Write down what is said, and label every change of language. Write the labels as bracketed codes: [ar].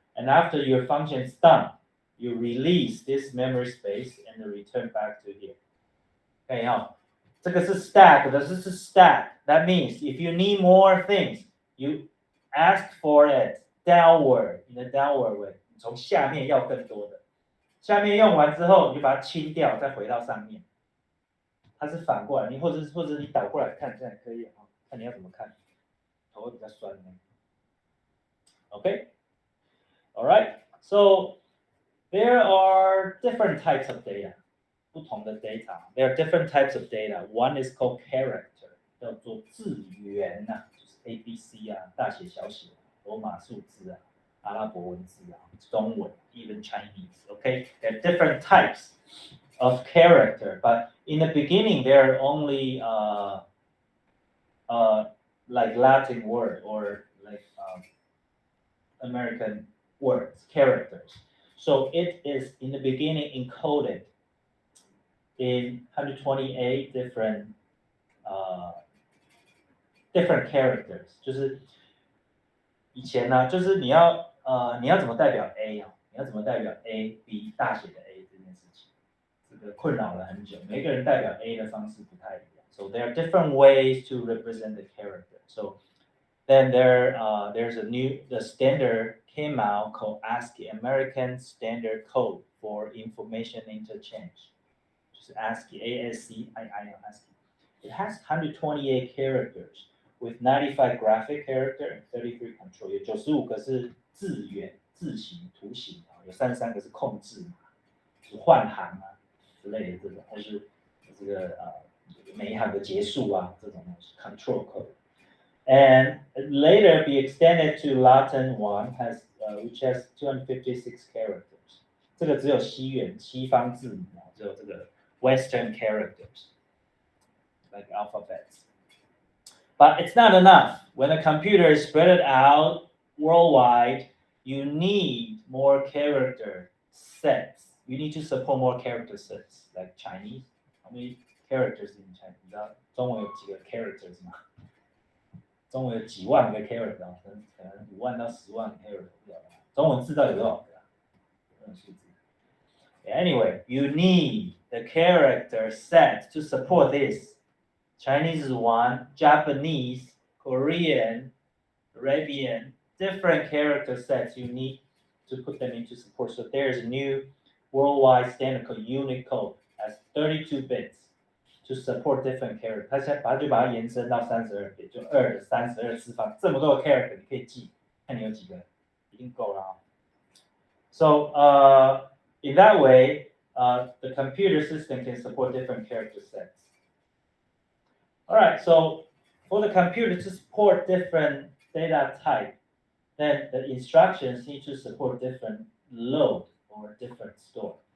[en] And after your function is done, you release this memory space and return back to here. Okay, now, [zh] 这个是 stack 的，这是 stack. [en] That means if you need more things, you ask for it downward in a downward way. [zh] 你从下面要更多的，下面用完之后，你就把它清掉，再回到上面。它是反过来，你或者你倒过来看，这样可以啊，看你要怎么看，头会比较酸呢。 [en] Okay, all right. So there are different types of data. [zh] 不同的 data, [en] there are different types of data. One is called character, [zh] 叫做字元呐，就是 ABC 啊，大写小写，罗马数字啊，阿拉伯文字啊，中文 ， [en] even Chinese. Okay, there are different types of character, but in the beginning there are only like Latin word or like American words, characters. So it is in the beginning encoded in 128 different characters， [zh] 就是以前呢，就是你要怎么代表 A 啊？你要怎么代表 A、B 大写的 A 这件事情，这个困扰了很久。每个人代表 A 的方式不太一样。 [en] So there are different ways to represent the character. So then there's the standard came out called ASCII, American Standard Code for Information Interchange. ASCII, ASCII, ASCII. It has 128 characters with 95 graphic character and 33 control. [zh] 有95个是字元、字形、图形啊，有33个是控制嘛，是换行啊之类的这种，或是这个每一行的结束啊这种东西 control code. [en] And later be extended to Latin one which has 256 characters. [zh] 这个只有西方字母啊，只有这个 [en] Western characters, like alphabets. But it's not enough. When a computer is spread out worldwide, you need more character sets. You need to support more character sets, like Chinese. How many characters in Chinese? [zh] 你知道中文有几个 characters 吗？中文有几万个 character， 可能5万到10万 character， 不知道中文字到底有多少个啊？这种数字。 [en] Anyway, you need the character set to support this. Chinese is one, Japanese, Korean, Arabian, different character sets you need to put them into support. So there's a new worldwide standard called Unicode, has 32 bits to support different characters. [zh] 它现在就把它延伸到32 bit， 就2的32次方，这么多的 character 你可以记，看你有几个，一定够了啊。 [en] So in that way, the computer system can support different character sets. All right, so for the computer to support different data type, then the instructions need to support different load or different store.